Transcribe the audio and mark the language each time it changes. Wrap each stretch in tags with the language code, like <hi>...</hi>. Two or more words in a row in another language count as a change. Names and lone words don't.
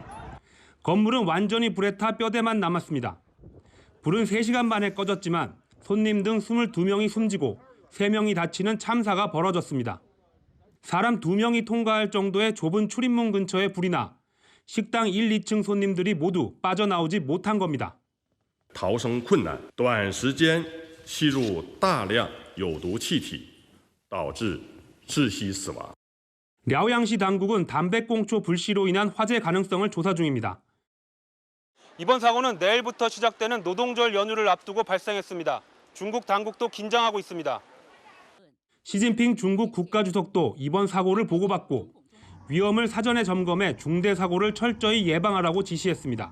<ko>건물은 완전히 불에 타 뼈대만 남았습니다. 불은 3시간 만에 꺼졌지만 손님 등 22명이 숨지고 3명이 다치는 참사가 벌어졌습니다. 사람 2명이 통과할 정도의 좁은 출입문 근처에 불이 나 식당 1, 2층 손님들이 모두 빠져나오지 못한 겁니다.</ko> <zh>逃生困难，短时间吸入大量有毒气体，导致窒息死亡。</zh> <ko>랴오양시 당국은 담배꽁초 불씨로 인한 화재 가능성을 조사 중입니다. 이번 사고는 내일부터 시작되는 노동절 연휴를 앞두고 발생했습니다. 중국 당국도 긴장하고 있습니다. 시진핑 중국 국가주석도 이번 사고를 보고받고 위험을 사전에 점검해 중대 사고를 철저히 예방하라고 지시했습니다.</ko>